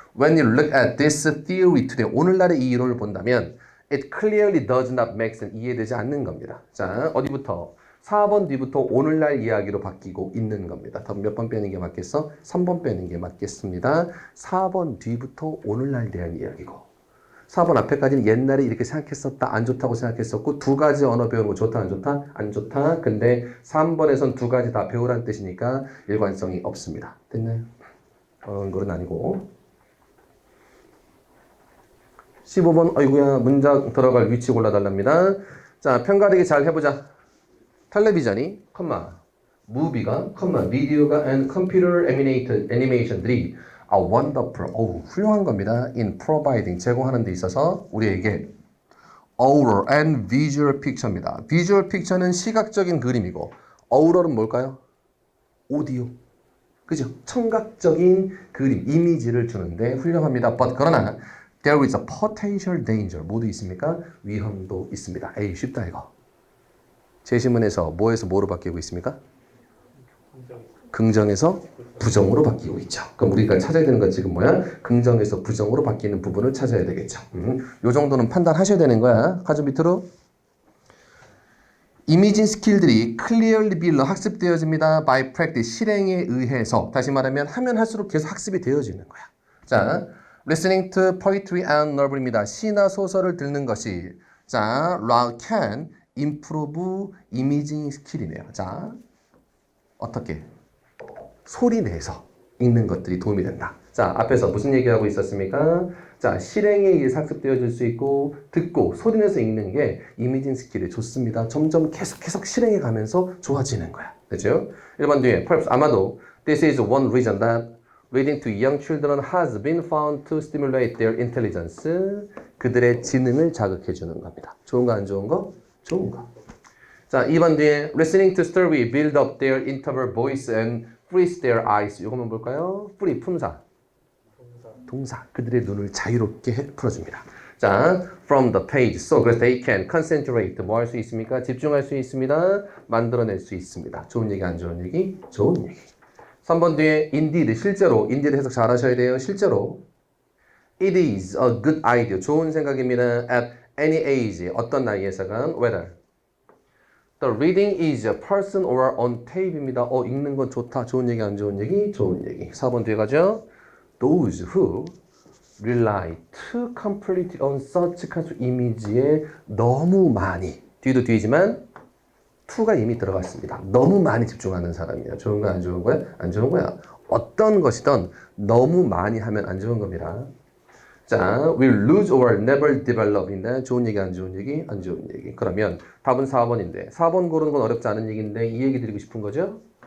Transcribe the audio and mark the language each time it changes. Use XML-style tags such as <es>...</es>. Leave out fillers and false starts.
<en>When you look at this theory today,</en> <ko>오늘날의 이 이론을 본다면</ko> <en>it clearly does not make sense.</en> <ko>이해되지 않는 겁니다. 자, 어디부터? 4번 뒤부터 오늘날 이야기로 바뀌고 있는 겁니다. 몇 번 빼는 게 맞겠어? 3번 빼는 게 맞겠습니다. 4번 뒤부터 오늘날 대한 이야기고 4번 앞에까지는 옛날에 이렇게 생각했었다, 안 좋다고 생각했었고 두 가지 언어 배우는 거 좋다, 안 좋다? 안 좋다. 근데 3번에선 두 가지 다 배우라는 뜻이니까 일관성이 없습니다. 됐나요? 그런 건 아니고 15번 어이구야 문장 들어갈 위치 골라달랍니다. 자, 편가르기 잘 해보자. 텔레비전이, 무비가, 미디어가</ko> <en>and computer animation</en> <ko>들이</ko> <en>are wonderful,</en> <ko>훌륭한 겁니다.</ko> <en>in providing,</en> <ko>제공하는 데 있어서 우리에게</ko> <en>aural and visual picture입니다.</en> <ko>visual picture는 시각적인 그림이고 aural은 뭘까요? 오디오. 그죠? 청각적인 그림, 이미지를 주는데 훌륭합니다.</ko> <en>But</en> <ko>그러나</ko> <en>there is a potential danger.</en> <ko>모두 있습니까? 위험도 있습니다. 에이, 쉽다 이거. 제시문에서 뭐에서 뭐로 바뀌고 있습니까? 긍정에서 부정으로 바뀌고 있죠. 그럼 우리가 찾아야 되는 건 지금 뭐야? 긍정에서 부정으로 바뀌는 부분을 찾아야 되겠죠. 요 정도는 판단하셔야 되는 거야. 가죠 밑으로. 이미징 스킬들이</ko> <en>clearly be</en> <ko>학습되어집니다.</ko> <en>by practice,</en> <ko>실행에 의해서. 다시 말하면 하면 할수록 계속 학습이 되어지는 거야.</ko> <en>자, listening to poetry and novel입니다.</en> <ko>시나 소설을 듣는 것이 자,</ko> <en>can improve imaging skill</en> <ko>이네요. 자, 어떻게? 소리 내서 읽는 것들이 도움이 된다. 자, 앞에서 무슨 얘기하고 있었습니까? 자, 실행에 의해 학습되어질 수 있고 듣고 소리 내서 읽는 게 이미징 스킬이 좋습니다. 점점 계속 실행해 가면서 좋아지는 거야. 그렇죠?</ko> <en>1번 뒤에 perhaps</en> <ko>아마도</ko> <en>this is one reason that reading to young children has been found to stimulate their intelligence.</en> <ko>그들의 지능을 자극해 주는 겁니다. 좋은 거 안 좋은 거? 좋은 거.</ko> <en>자, 2번 뒤에 listening to story build up their interval voice and freeze their eyes.</en> <ko>이거만 볼까요? free 품사. 동사. 그들의 눈을 자유롭게 풀어줍니다.</ko> <en>자, from the page. So</en> <ko>그래서</ko> <en>they can concentrate.</en> <ko>뭐 할 수 있습니까? 집중할 수 있습니다. 만들어낼 수 있습니다. 좋은 얘기 안 좋은 얘기? 좋은 얘기. 3번 뒤에 indeed. 실제로. indeed 해석 잘 하셔야 돼요. 실제로.</ko> <en>It is a good idea.</en> <ko>좋은 생각입니다.</ko> <en>At any age.</en> <ko>어떤 나이에서건</ko> <en>whether the reading is a person or on tape입니다.</en> <ko>읽는 건 좋다. 좋은 얘기 안 좋은 얘기? 좋은 얘기. 4번 뒤에 가죠.</ko> <en>Those who rely too completely on such kinds of image에</en> <ko>너무 많이 뒤도 뒤지만</ko> <en>to가 이미 들어갔습니다.</en> <ko>너무 많이 집중하는 사람이야. 좋은 거 안 좋은 거야? 안 좋은 거야. 어떤 것이든 너무 많이 하면 안 좋은 겁니다. 자,</ko> <en>will lose or never develop</en> <ko>인데 좋은 얘기 안 좋은 얘기? 안 좋은 얘기. 그러면 답은 4번인데 4번 고르는 건 어렵지 않은 얘기인데 이 얘기 드리고 싶은 거죠.</ko>